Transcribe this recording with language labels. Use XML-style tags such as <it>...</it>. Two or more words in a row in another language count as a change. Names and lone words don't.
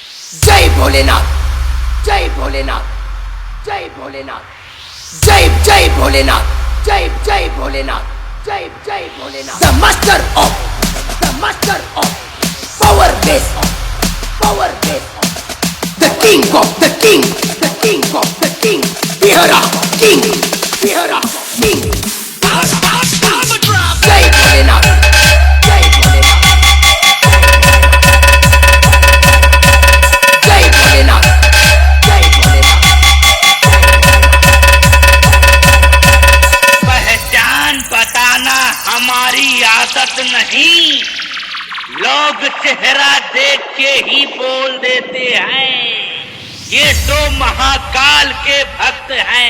<hi>जय भोलेनाथ, जय भोलेनाथ, जय भोलेनाथ, जय जय भोलेनाथ, जय जय भोलेनाथ, जय जय भोलेनाथ।</hi> <en>The master of power base, power base, the king of the king, the king of the king, Bihara king, Bihara king.</en> <hi>जय भोलेनाथ, जय भोलेनाथ, जय भोलेनाथ, जय भोलेनाथ। पहचान बताना हमारी आदत नहीं, लोग चेहरा देख के ही बोल देते हैं ये तो महाकाल के भक्त हैं।</hi>